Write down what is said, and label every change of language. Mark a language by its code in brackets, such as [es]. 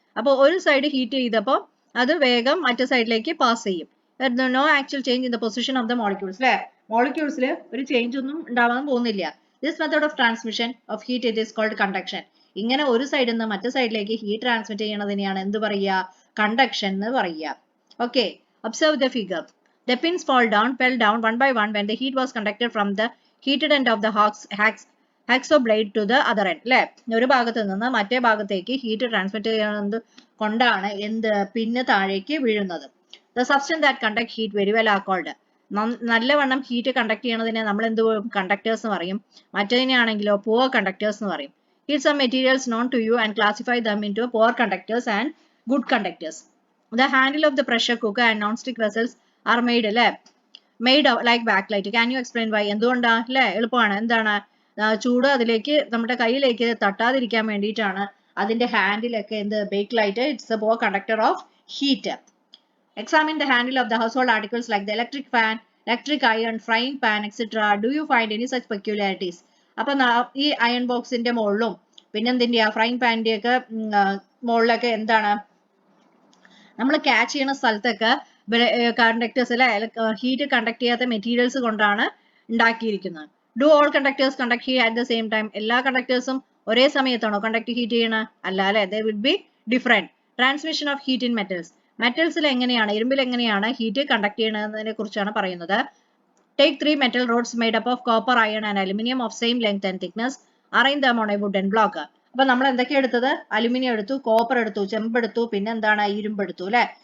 [ml] അപ്പോൾ ഒരു side heat ചെയ്തപ്പോൾ അത് വേഗം മറ്റേ സൈഡിലേക്ക് പാസ് ചെയ്യും. [en] No actual change in the position of the molecules അല്ലെ. [ml] മോളിക്യൂൾസിൽ ഒരു ചേഞ്ച് ഒന്നും ഉണ്ടാവാൻ പോകുന്നില്ല. [en] This method of transmission of heat it is called conduction. [ml] ഇങ്ങനെ ഒരു സൈഡിൽ നിന്ന് മറ്റേ സൈഡിലേക്ക് ഹീറ്റ് ട്രാൻസ്മിറ്റ് ചെയ്യണതിനെയാണ് എന്ത് പറയുക? കണ്ടക്ഷൻ എന്ന് പറയുക. [en] Okay, observe the figure. The pins fell down one by one when the heat was conducted from the heated end of the hacksaw blade to the other end. [ml] അല്ലെ, ഒരു ഭാഗത്ത് നിന്ന് മറ്റേ ഭാഗത്തേക്ക് ഹീറ്റ് ട്രാൻസ്മിറ്റ് ചെയ്യുന്നത് കൊണ്ടാണ് എന്ത് പിന്ന് താഴേക്ക് വീഴുന്നത്. [en] The substance that conduct heat very well are called. [ml] നല്ലവണ്ണം ഹീറ്റ് കണ്ടക്ട് ചെയ്യണതിനെ നമ്മൾ എന്ത് കണ്ടക്ടേഴ്സ് എന്ന് പറയും. മറ്റേതിനാണെങ്കിലോ poor conductors എന്ന് പറയും. [en] Heat some materials known to you and classify them into poor conductors and good conductors. The handle of the pressure cooker and non-stick vessels are made അല്ലെ, made like bakelite. Can you explain why? [ml] എന്തുകൊണ്ടാ അല്ലെ? എളുപ്പമാണ്. എന്താണ്? ചൂട് അതിലേക്ക് നമ്മുടെ കയ്യിലേക്ക് തട്ടാതിരിക്കാൻ വേണ്ടിയിട്ടാണ് അതിന്റെ ഹാൻഡിലൊക്കെ എന്ത് bake light. [en] It's a poor conductor of heat. Examine the handle of the household articles like the electric fan, electric iron, frying pan, etc. Do you find any such peculiarities? [ml] അപ്പൊ ഈ അയൺ ബോക്സിന്റെ മുകളിലും പിന്നെന്തിന്റെയാ frying പാനിന്റെ ഒക്കെ മുകളിലൊക്കെ എന്താണ് നമ്മൾ catch ചെയ്യുന്ന സ്ഥലത്തൊക്കെ കണ്ടക്ടേഴ്സ് അല്ലെ, ഹീറ്റ് കണ്ടക്ട് ചെയ്യാത്ത മെറ്റീരിയൽസ് കൊണ്ടാണ് ഉണ്ടാക്കിയിരിക്കുന്നത്. [en] Do all conductors conduct heat at the same time? [ml] എല്ലാ കണ്ടക്ടേഴ്സും ഒരേ സമയത്താണോ കണ്ടക്ട് ഹീറ്റ് ചെയ്യണ? [en] അല്ല അല്ലെ, they will be different. Transmission of heat in metals. [ml] മെറ്റൽസിൽ എങ്ങനെയാണ്, ഇരുമ്പിൽ എങ്ങനെയാണ് ഹീറ്റ് കണ്ടക്ട് ചെയ്യണതിനെ കുറിച്ചാണ് പറയുന്നത്. [en] Take 3 metal rods made up of copper, iron and aluminum of same length and thickness. Arrange them on a wooden block. [ml] അപ്പൊ നമ്മൾ എന്തൊക്കെയാ എടുത്തത്? Aluminium എടുത്തു, copper എടുത്തു, ചെമ്പെടുത്തു, പിന്നെ എന്താണ്? ഇരുമ്പെടുത്തു അല്ലെ.